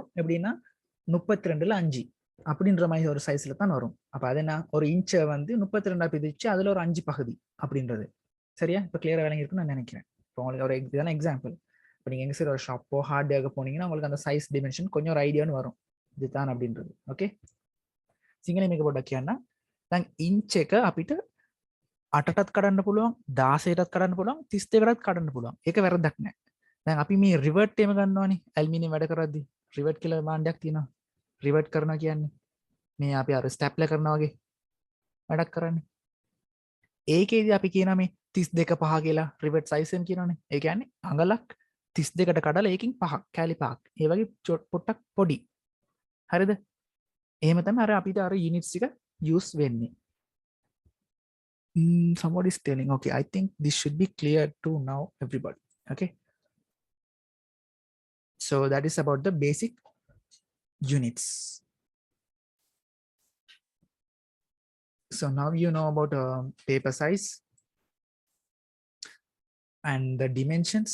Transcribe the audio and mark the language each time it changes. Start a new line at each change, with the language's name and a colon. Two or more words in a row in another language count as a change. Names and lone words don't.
Tamil: எப்படின்னா 32ல் 5 அப்படின்ற மாதிரி ஒரு சைஸ்ல தான் வரும். அப்போ அது என்ன, ஒரு இன்ச்சை வந்து 32ஆ பிரிச்சு அதுல ஒரு 5 பகுதி அப்படின்றது. சரியா? இப்போ கிளியரா விளங்கி இருக்குன்னு நான் நினைக்கிறேன். இப்போ உங்களுக்கு ஒரு இதான எக்ஸாம்பிள். இப்போ நீங்கள் எங்க சரி ஒரு ஷாப்போ ஹார்ட்வேர்க்கு போனீங்கன்னா உங்களுக்கு அந்த
English: size dimension
Tamil: கொஞ்சம் ஒரு ஐடியான்னு வரும், இதுதான் அப்படின்றது. ஓகே,
Sinhala: සිංහල මේක පොඩ්ඩක් කියන්න. දැන් ඉන්ච් එක අපිට 8ටත් කඩන්න පුළුවන්, 16ටත් කඩන්න පුළුවන්, 32කටත් කඩන්න පුළුවන්. ඒක වැරද්දක් නෑ. දැන් අපි මේ රිවර්ට් එහෙම ගන්නවානේ ඇල්මිනියම් වැඩ කරද්දි. රිවර්ට් කියලා මාණ්ඩයක් තියෙනවා. රිවර්ට් කරනවා කියන්නේ මේ අපි අර ස්ටැප්ලර් කරනවා වගේ වැඩක් කරන්නේ. ඒකේදී අපි කියනවා මේ 32 5 කියලා
English: rivet size
Sinhala: එක කියනවානේ. ඒ කියන්නේ අඟලක් 32කට කඩලා ඒකින් 5ක් කැලි 5ක්. ඒ වගේ පොට්ටක් පොඩි. හරිද? එහෙම තමයි අර අපිට අර යුනිට්ස් ටික යූස් වෙන්නේ.
English: Somebody is telling, okay, I think this should be clear to now everybody. Okay, so that is about the basic units. So now you know about paper size and the dimensions.